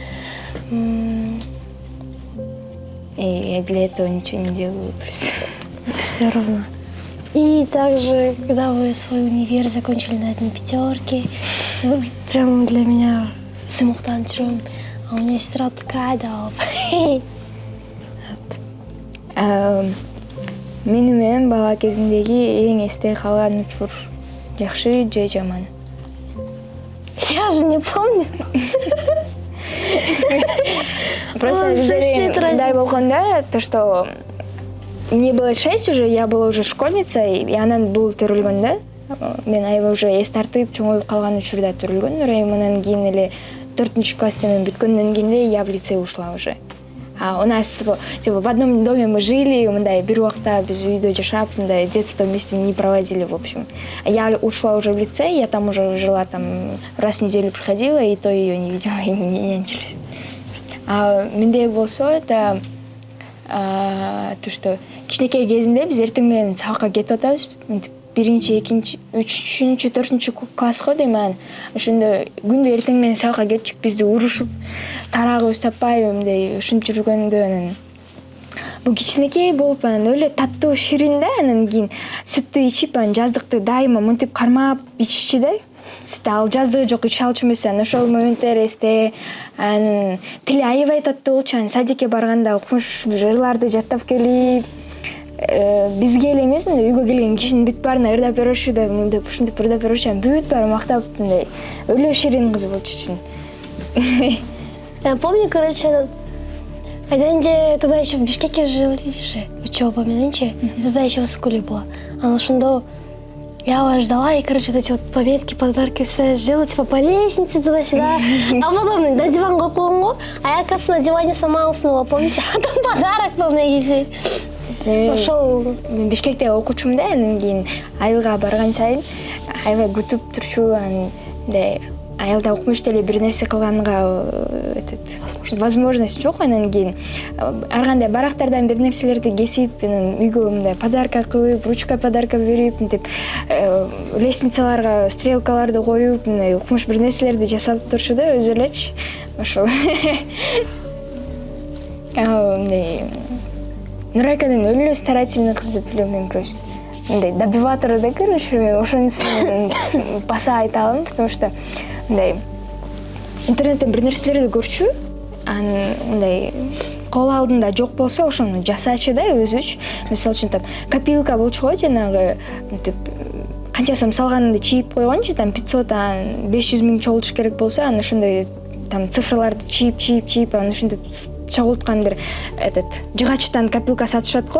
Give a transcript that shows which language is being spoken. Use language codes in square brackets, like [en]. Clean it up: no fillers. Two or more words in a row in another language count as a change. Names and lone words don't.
[ru] И я для этого ничего не делаю, просто. Все равно. И также, когда вы свой универ закончили на одни 5, вы прям для меня [ky] сыймыктанып жүрөм. [ru] А у меня сестра такая, да. [ky] Мени менен бала кезиндеги эң эсте калган учур жакшы же жаман? [ru] Я же не помню. [ky] Просто мындай болгондо, [ru] то что мне было 6 уже, я была уже школьница, и [ky] анан бул төрүлгөн да. Мен аябай уже эс тартып чоңоюп калган учурда төрүлгөн. Нурайым анан кийин эле 4-класстан бүткөндөн кийин эле [ru] я в лицей ушла уже. А у нас типа в одном доме мы жили, [ky] мындай бир убакта биз үйдө жашап, мындай [ru] детство вместе не проводили, в общем. А я ушла уже в лицей, я там уже жила, там раз в неделю приходила, и то ее не видела, и мы не нянчились. [ky] А менде болсо [ru] это то что [ky] кичинекей кезинде биз эртең менен сабакка кетип атабыз. Биринчи, экинчи, үчүнчү, төртүнчү класска дейм мен. Ошондо күндө эртең менен сабакка кетчүк, бизди урушуп, тарагыбыз таппай мындай ушинтип жүргөндө анан бул кичинекей болуп анан эле таттуу ширин да, анан кийин сүттү ичип, анан жаздыкты дайыма мынтип кармап ичишчи да. Сүт ал жаздыгы жок иче алчу эмес, анан ошол моменттер эсте. Анан тили аябай таттуу болчу, анан садикке барганда укмуш жырларды жаттап келип, бизге эле эмес, үйгө келген кишинин бүт баарына ырдап бериши да, мынтип ушинтип ырдап бериши, анан бүт баары мактап мындай өлө ширин кыз болчу чын. [ru] Я помню, короче, когда тогда еще в Бишкеке жили же, учеба, меньше, и тогда еще в школе была. А ошондо я вас ждала, и, короче, эти вот пометки, подарки все сделала, типа по лестнице туда-сюда. А потом на диван койгонго, а я, кажется, на диване сама уснула, помните? А там подарок был на изи. Ошол [ky] Бишкекте окуучумун да, анан кийин айылга барган сайын аябай күтүп турчу, андай айылда укмуш деле бир нерсе кылганга возможность жок. Анан кийин ар кандай барактардан бир нерселерди кесип, анан үйгө мындай подарка кылып, ручка подарка берип, мынтип лестницаларга стрелкаларды коюп, мындай укмуш бир нерселерди жасап турчу да, өзү элечи. Ошол. Мындай Нурайканын өлө старательный кыз деп билем мен просто. Мындай добиватору да, короче, ошонусун баса айта алам, [ru] потому что [ky] мындай интернеттен бир нерселерди көрчү, анан мындай кол алдында жок болсо ошону жасачы да өзүч. Мисалы үчүн там копилка болчу го, жанагы мынтип канча сом салганыңды чийип койгончу, там 500 500 миң чогултуш керек болсо, анан ошондой там цифрларды чийип, анан ушинтип чогулткан бир жыгачтан копилка сатышат го.